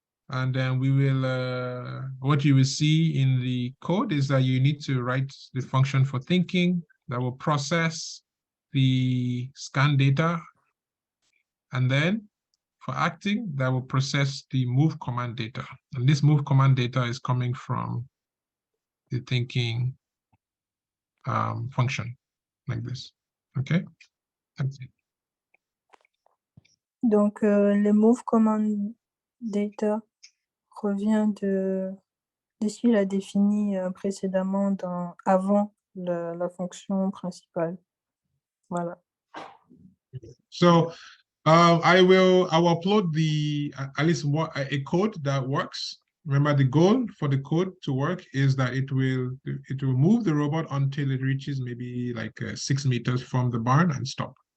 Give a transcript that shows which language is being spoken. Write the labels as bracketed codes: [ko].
[en] And then we will, what you will see in the code is that you need to write the function for thinking that will process the scan data. And then for acting, that will process the move command data. And this move command data is coming from the thinking function like this. Okay, that's it. [fr] Donc, le move command data revient de ce qu'il a défini précédemment avant la fonction principale. Voilà. [en] So I will upload at least a code that works. Remember, the goal for the code to work is that it will move the robot until it reaches maybe like 6 meters from the barn and stop.